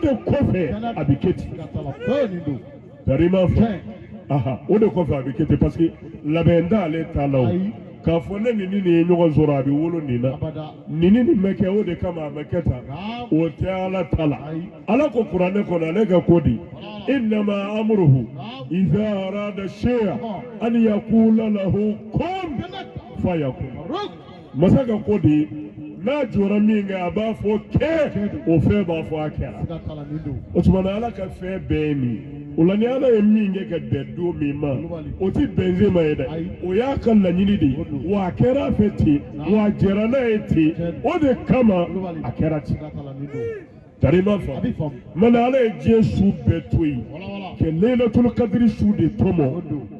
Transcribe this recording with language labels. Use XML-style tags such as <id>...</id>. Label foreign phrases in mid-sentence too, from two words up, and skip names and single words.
<bm>de kɔfɛ a bɛ kɛ ten darima fɔ aha o de kɔfɛ a bɛ kɛ ten</bm> <fr>parce que</fr> <bm>labɛn t'ale ta la o k'a fɔ ne ni nin ye ɲɔgɔn sɔrɔ a bɛ wolo nin na nin bɛ kɛ o de kama a bɛ kɛ tan o tɛ ala ta la ala ko kuranɛ kɔnɔ ale ka ko di</bm> <ar>إنما أمره إذا أراد شيئا أن يقول له كن فيكون</ar> <bm>masa ka ko di n'a jɔra min kɛ a b'a fɔ kɛ o fɛn b'a fɔ a kɛra o tuma na ala ka fɛn bɛɛ ye nin o la ni ala ye min kɛ ka bɛn don min ma o tɛ bɛnzema ye dɛ o y'a ka laɲini de ye wa a kɛra a fɛ ten wa a jɛra n'a ye ten o de kama a kɛra ten tarima fa mana ala ye diɲɛ su bɛɛ to yen ka leilatul kadiri su de tɔmɔ</bm>